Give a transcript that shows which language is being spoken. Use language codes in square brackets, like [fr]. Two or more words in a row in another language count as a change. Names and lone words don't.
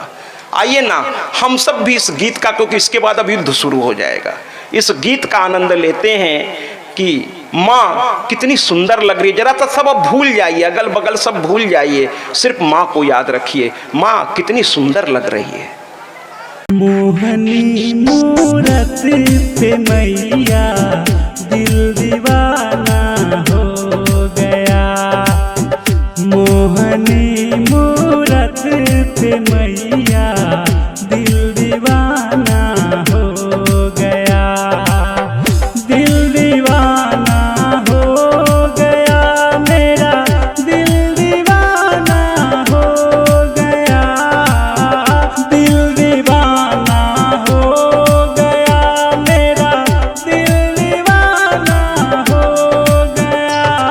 [hi] आइए ना हम सब भी इस गीत का, क्योंकि इसके बाद अब युद्ध शुरू हो जाएगा, इस गीत का आनंद लेते हैं कि माँ कितनी सुंदर लग रही है। जरा तो सब अब भूल जाइए, अगल बगल सब भूल जाइए, सिर्फ माँ को याद रखिए, माँ कितनी सुंदर लग रही है। मोहनी मूरत पे मैया दिल दीवाना हो गया, मोहनी मूरत पे मैया दिल दीवाना हो गया, दिल दीवाना हो गया, मेरा दिल दीवाना हो गया, दिल दीवाना हो गया, मेरा दिल दीवाना हो गया,